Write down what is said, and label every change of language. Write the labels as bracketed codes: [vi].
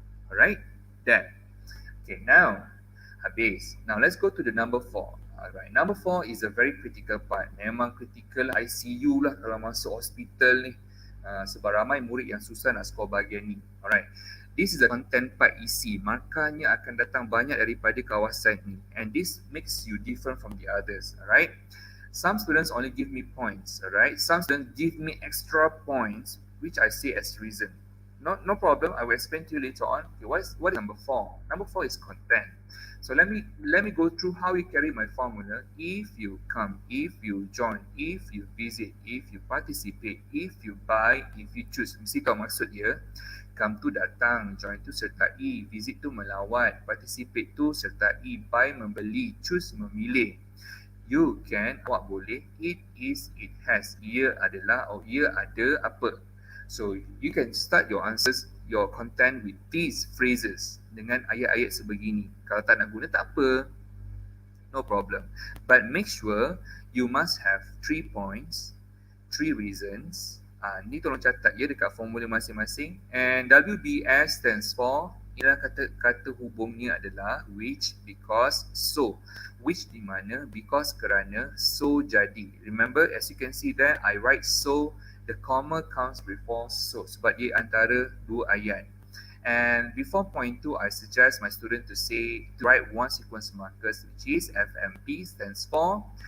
[en] Alright, then. Okay, now habis. Now let's go to the number 4. Alright, number 4 is a very critical part. [ms] Memang critical ICU lah kalau masuk hospital ni. Sebab ramai murid yang susah nak skor bahagian ni. [en] Alright, this is the content part EC. [ms] Markahnya akan datang banyak daripada kawasan ni. [en] And this makes you different from the others. Alright, some students only give me points. Alright, some students give me extra points, which I say as reason. No problem. I will explain to you later on. Okay, what is number 4? Number 4 is content. So let me go through how we carry my formula. If you come, if you join, if you visit, if you participate, if you buy, if you choose. [ms] Mesti kau maksud dia. Come tu datang, join tu sertai, visit tu melawat, participate tu sertai, buy membeli, choose memilih. [en] You can, [ms] awak boleh, [en] it is, it has, [ms] ia adalah, [en] or [ms] ia ada apa. [en] So you can start your answers, your content with these phrases [ms] dengan ayat-ayat sebegini. Kalau tak nak guna, tak apa. [en] No problem. But make sure you must have 3 points, 3 reasons. [ms] Ni tolong catat ya dekat formula masing-masing. [en] And WBS stands for, [ms] ialah kata hubungnya adalah [en] which, because, so. [ms] Which di mana, because kerana, so jadi. [en] Remember, as you can see there, I write so. The comma comes before so [ms] sebab dia antara dua ayat. [en] And before point 2, I suggest my student to write one sequence markers, which is FMP, stands for